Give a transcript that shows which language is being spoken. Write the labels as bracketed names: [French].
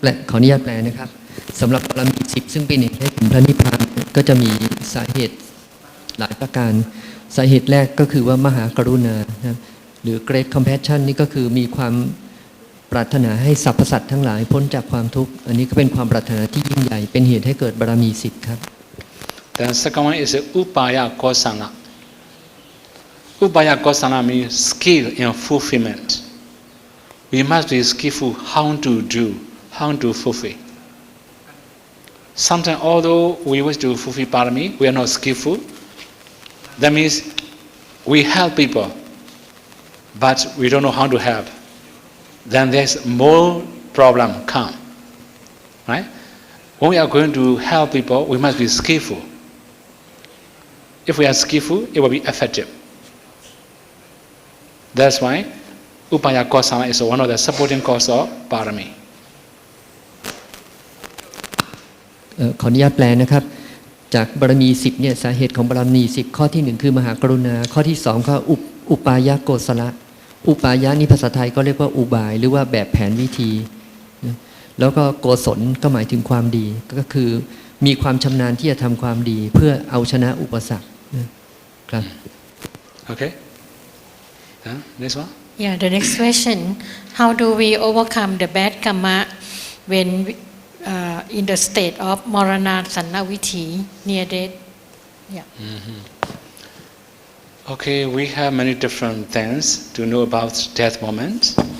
[Thai] ขออนุญาตแปลนะครับสำหรับบารมี10ซึ่งเป็นเหตุให้ถึงพระนิพพานก็จะมีสาเหตุหลายประการสาเหตุแรกก็คือว่ามหากรุณานะหรือ Great Compassion นี่ก็คือมีความปรารถนาให้สรรพสัตว์ทั้งหลายพ้นจากความทุกข์อันนี้ก็เป็นความปรารถนาที่ยิ่งใหญ่เป็นเหตุให้เกิดบารมี10ครับ [English] The second one is upaya kosana. Upaya kosana means skill in fulfillment. We must be skillful how to do, how to fulfill. Sometimes although we wish to fulfill parami, we are not skillful. That means we help people, but we don't know how to help. Then there's more problem come, right? When we are going to help people, we must be skillful. If we are skillful, it will be effective. That's why upaya kosana is one of the supporting causes of parami. [Thai] ขออนุญาตแปลนะครับจากบารมี10เนี่ยสาเหตุของบารมี10ข้อที่1คือมหากรุณาข้อที่2ก็อุปายะโกศละอุปายะนี่ภาษาไทยก็เรียกว่าอุบายหรือว่าแบบแผนวิธีแล้วก็โกศลก็หมายถึงความดีก็คือมีความชำนาญที่จะทำความดีเพื่อเอาชนะอุปสรรคครับ [English] Okay. Next one. Yeah, the next question: How do we overcome the bad karma when in the state of Morana Sannaviti near death? Yeah. Okay, we have many different things to know about death moment.